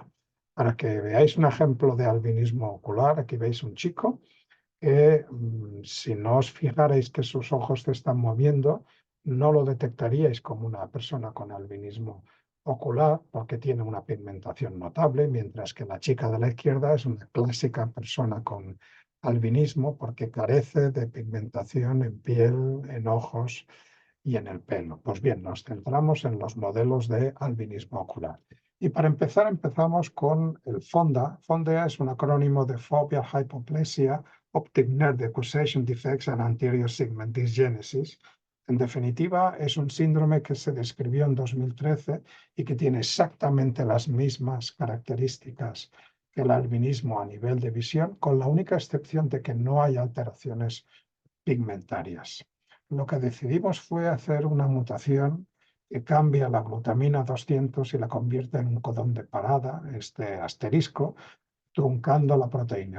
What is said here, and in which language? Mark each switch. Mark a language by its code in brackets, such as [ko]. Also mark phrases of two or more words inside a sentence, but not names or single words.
[es] Para que veáis un ejemplo de albinismo ocular, aquí veis un chico que si no os fijarais que sus ojos se están moviendo, no lo detectaríais como una persona con albinismo ocular porque tiene una pigmentación notable, mientras que la chica de la izquierda es una clásica persona con albinismo porque carece de pigmentación en piel, en ojos y en el pelo. Pues bien, nos centramos en los modelos de albinismo ocular. Y para empezar, empezamos con el FONDA. FONDA es un acrónimo de [en] Fovea Hypoplasia, Optic Nerve Acquisition Defects and Anterior Segment Dysgenesis. [es] En definitiva, es un síndrome que se describió en 2013 y que tiene exactamente las mismas características que el albinismo a nivel de visión, con la única excepción de que no hay alteraciones pigmentarias. Lo que decidimos fue hacer una mutación que cambia la glutamina 200 y la convierte en un codón de parada, este asterisco, truncando la proteína.